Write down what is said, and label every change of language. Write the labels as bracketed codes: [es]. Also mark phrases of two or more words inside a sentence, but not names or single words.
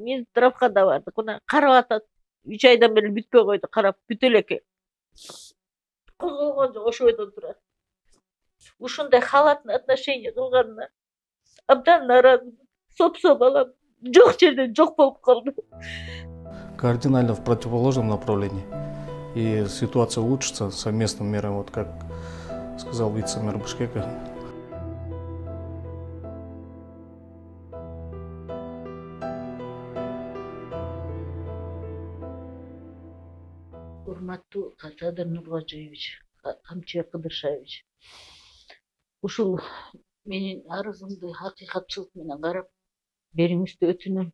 [ky] Минздравга да бардык. Мына карап атат. 3 айдан бери бүтпөй койду, карап бүтө элеке. Козголгон жок, ошо бойдон турат. Ушундай [ru] халатный отношение [ky] кылганына абдан нааразы. Сопсо балам жок жерден жок болуп калды. [ru] Кардинально в противоположном направлении. И ситуация улучшится совместным мерам, вот как сказал вице-мэр Бишкека. [ky] Урматтуу Садыр Нургожоевич, Камчыбек Кыдыршаевич. Ушул менин арызымды акыйкатчылык менен карап бериңизди өтүнөм.